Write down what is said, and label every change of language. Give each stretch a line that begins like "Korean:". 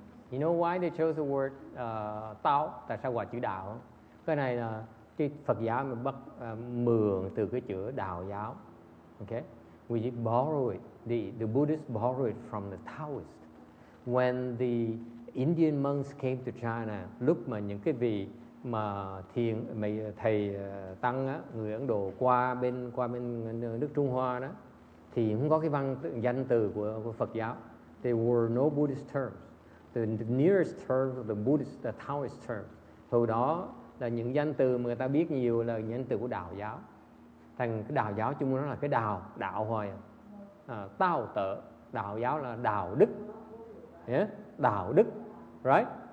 English: You know why they chose the word tao?
Vietnamese: Tại sao gọi chữ đạo không? Cái này là cái Phật giáo mình bắt mượn từ cái chữ đạo giáo. Okay, we borrow it. The Buddhists borrow it from the Taoists.
English: When the Indian monks came to China,
Vietnamese: lúc mà những cái vị mà thầy tăng á, người Ấn Độ qua bên nước Trung Hoa đó, thì không có cái danh từ của Phật giáo.
English: There were no Buddhist terms. The nearest terms of the Buddhist, the Taoist terms.
Vietnamese: Hồi đó là những danh từ mà người ta biết nhiều là danh từ của đạo giáo. Thành cái đạo giáo chung nó là cái đạo hoài. Tao tợ, đạo giáo là đạo đức.
English: Yeah? Đạo đức, right?